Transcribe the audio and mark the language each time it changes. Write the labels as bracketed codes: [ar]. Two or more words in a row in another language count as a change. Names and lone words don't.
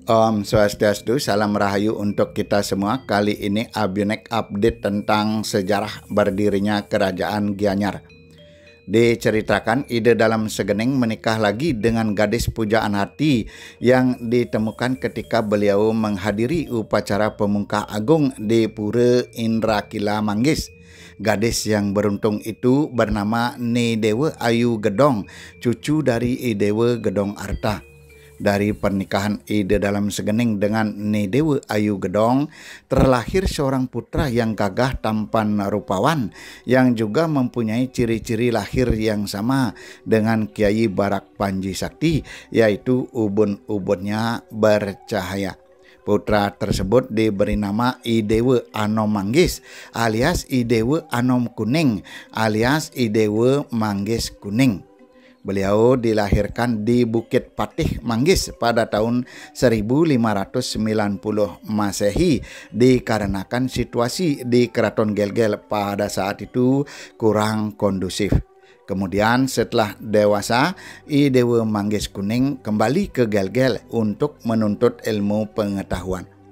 [ban] Om Swastiastu, [id] salam rahayu untuk kita semua. Kali ini Abionek update tentang sejarah berdirinya Kerajaan Gianyar. Diceritakan ide dalam segening menikah lagi dengan gadis pujaan hati yang ditemukan ketika beliau menghadiri upacara pemungkah agung di Pura Indrakila Manggis. Gadis yang beruntung itu bernama Nidewa Ayu Gedong, cucu dari Idewa Gedong Arta. Dari pernikahan Ide dalam segening dengan Nidewa Ayu Gedong, terlahir seorang putra yang gagah tampan rupawan, yang juga mempunyai ciri-ciri lahir yang sama dengan Kiai Barak Panji Sakti, yaitu ubun-ubunnya bercahaya. Putra tersebut diberi nama Idewa Anom Manggis alias Idewa Anom Kuning alias Idewa Manggis Kuning. Beliau dilahirkan di Bukit Patih Manggis pada tahun 1590 Masehi dikarenakan situasi di Keraton Gelgel pada saat itu kurang kondusif. Kemudian setelah dewasa, Idewa Manggis Kuning kembali ke Gelgel untuk menuntut ilmu pengetahuan.